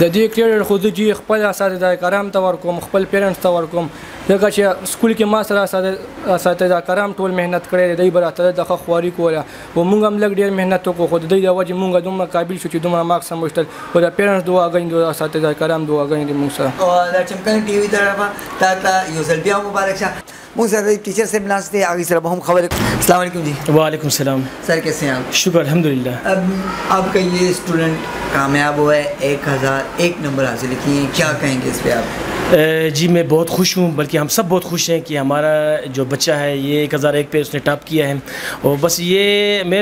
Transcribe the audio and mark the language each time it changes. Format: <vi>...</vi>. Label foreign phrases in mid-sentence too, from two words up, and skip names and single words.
<ps>د دې کریډټ خو زه جی خپل اساتذه کرام ته ورکوم خپل پیرنټس ته ورکوم ځکه چې سکول کې ما سره اساتذه کرام ټول محنت کړی دی دوی به راته د ښه خواري کوله او موږ هم لږ ډېر محنت وکړو خو د دوی د وجې موږ دومره قابل شو چې دومره مارکس هم وشتل خو د پیرنټس دعاګانې د اساتذه کرام دعاګانې دي موږ سره او د چمکني ټي وي طرفه تا ته یو ځل بیا مبارک شه موږ سره टीचर صاحب ناست دي هغې سره به هم خبرې</ps> <ar>السلام علیکم</ar> <ps>جی</ps> <ar>وعلیکم السلام</ar> <ur>سر کیسے ہیں آپ شکر الحمدللہ آپ کا یہ اسٹوڈنٹ کامیاب ہوا ہے 1001 نمبر حاصل کیے کیا کہیں گے اس پہ آپ جی میں بہت خوش ہوں بلکہ ہم سب بہت خوش ہیں کہ ہمارا جو بچہ ہے یہ 1001 پہ اس نے ٹاپ کیا ہے اور بس یہ میں</ur>